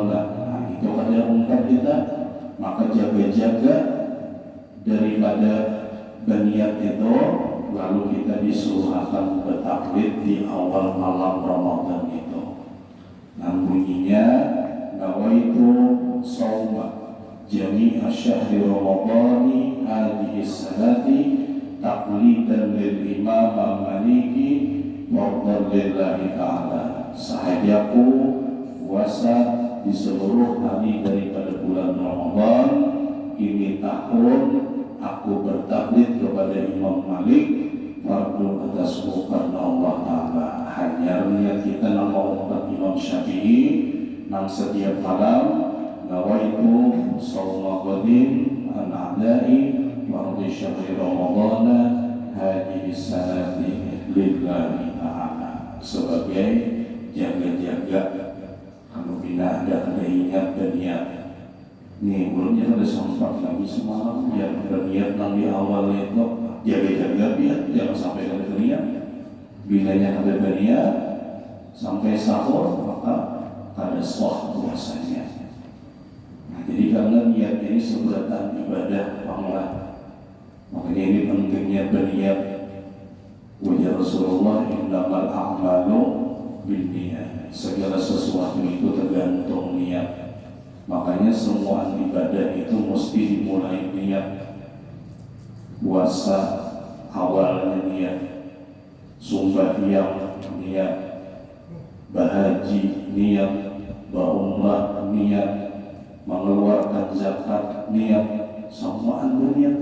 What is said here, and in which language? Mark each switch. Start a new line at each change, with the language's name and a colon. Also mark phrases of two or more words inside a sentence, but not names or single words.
Banjar: Nah, itu ada umat kita, maka jaga-jaga daripada berniat itu, lalu kita disuruh akan bertaklid di awal malam Ramadan itu. Nah, bunyinya
Arabic: نويت صوم جميع شهر رمضان هذه السنة تقليدا للإمام مالك فرضا لله تعالى.
Banjar: Sahajaku puasa di seluruh hari daripada bulan Ramadan ini tahun aku bertaklid kepada Imam Malik fardu atasku karena Allah Ta'ala. Hanya niat kita nama umat Imam Syafi'i nang setiap malam
Arabic: نويت صوم غد عن أداء فرض شهر رمضان هذه السنة لله تعالى.
Banjar: Sebagai jaga-jaga kalau bila ada ingat dan niat. Nih belumnya ada sempat lagi semalam yang berniat nang di awal itu jaga-jaga biar jangan sampai ada niat. Bilanya ada berniat sampai sahur maka ada sah puasanya. Nah, jadi karena niat ini seberatan ibadah panglah, makanya ini pentingnya berniat. Wajah Rasulullah
Arabic: إنما الأعمال بالنيات,
Banjar: segala sesuatu itu tergantung niat. Makanya semua ibadah itu mesti dimulai niat. Puasa awalnya niat, sembahyang niat, berhaji niat, berumrah niat, mengeluarkan zakat niat, semua berniat.